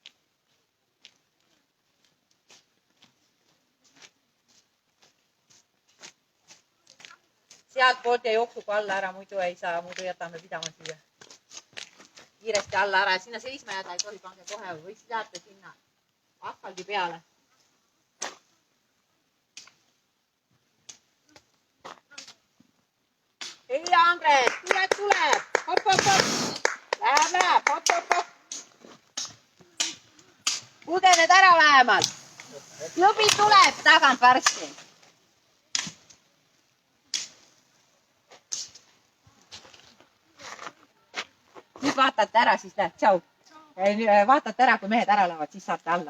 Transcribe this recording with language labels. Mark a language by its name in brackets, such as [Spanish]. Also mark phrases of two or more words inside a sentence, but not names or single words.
[Estonian] Sealt poolt ja jooksuga alla ära, muidu ei saa, muidu jätame pidama siia. Kiiresti alla ära ja sinna seisma jääda ei tohi, pange kohe või siis jääte sinna asfaldi peale. Hei Andres, tuleb! Hop, hop, hop! Läheb, hop, hop, hop! Pudened ära vähemalt! Klubi tuleb tagant varsti! Nüüd vaatate ära, siis lähed, tšau! Vaatate ära, kui mehed ära lähevad, siis saate alla.